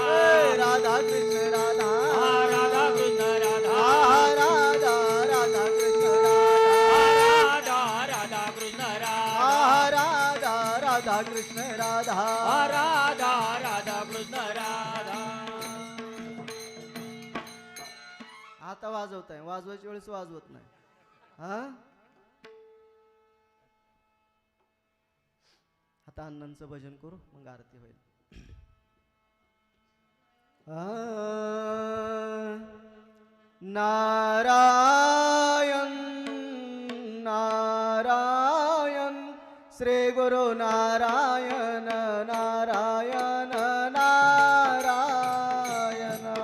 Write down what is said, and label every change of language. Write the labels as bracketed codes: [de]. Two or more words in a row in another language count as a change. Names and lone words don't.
[mr] राधा कृष्ण राधा राधा कृष्ण राधा राधा राधा कृष्ण राधा राधा राधा कृष्ण राधा राधा राधा कृष्ण राधा राधा राधा कृष्ण राधा आता वाजवत आहे वाजवायच्या वेळेस वाजवत नाही हा आता अण्णांचं भजन करू मग आरती होईल नारायण नारायण श्री गुरु नारायण नारायण नारायण